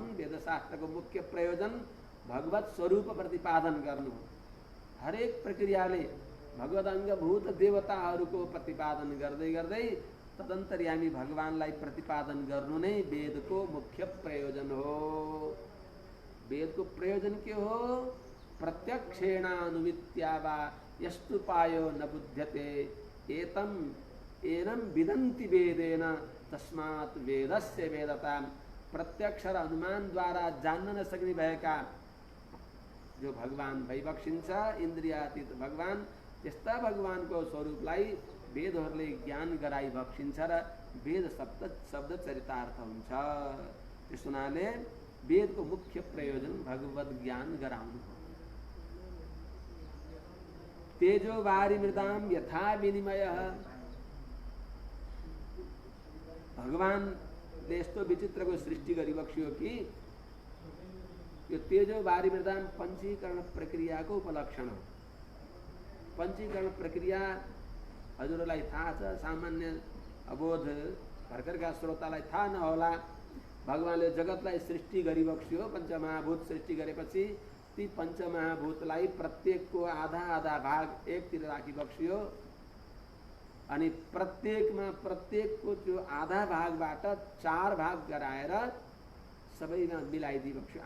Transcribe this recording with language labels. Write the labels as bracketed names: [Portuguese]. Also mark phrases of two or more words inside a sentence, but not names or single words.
[Nepali] वेदशास्त्रको मुख्य प्रयोजन भगवत स्वरूप प्रतिपादन गर्नु हो। हरेक प्रक्रियाले भगवत अङ्गभूत देवताहरूको प्रतिपादन गर्दै गर्दै तदन्तर्यामी भगवानलाई प्रतिपादन गर्नु नै वेदको मुख्य प्रयोजन हो। वेदको प्रयोजन के हो? [Sanskrit] प्रत्यक्षेणानुमित्या वा यस्तुपायो न बुध्यते एतम एनम विदन्ति वेदेन तस्मात् वेदस्य वेदता। [Nepali] प्रत्यक्ष र अनुमानद्वारा जान्न नसक्ने भएका जो भगवान भइबक्सिन्छ, इन्द्रियातीत भगवान, त्यस्ता भगवानको स्वरूपलाई वेदहरूले ज्ञान गराइबक्सिन्छ र वेद शब्द चरितार्थ हुन्छ। त्यस हुनाले वेदको मुख्य प्रयोजन भगवत ज्ञान गराउनु हो। [Sanskrit] तेजो वारि मृदाम यथा विनिमय। [Nepali] भगवानले यस्तो विचित्रको सृष्टि गरिबक्सियो कि यो [Sanskrit] तेजो वारि मृदाम [Nepali] पञ्चीकरण प्रक्रियाको उपलक्षण हो। पञ्चीकरण प्रक्रिया हजुरलाई थाहा छ, सामान्य अबोध भर्खरका श्रोतालाई थाहा नहोला। भगवानले जगतलाई सृष्टि गरिबक्स्यो, पञ्चमहाभूत सृष्टि गरेपछि ती पञ्चमहाभूतलाई प्रत्येकको आधा आधा भाग एकतिर राखिबक्स्यो अनि प्रत्येकको त्यो आधा भागबाट 4 भाग गराएर सबैमा मिलाइदिबक्स्यो।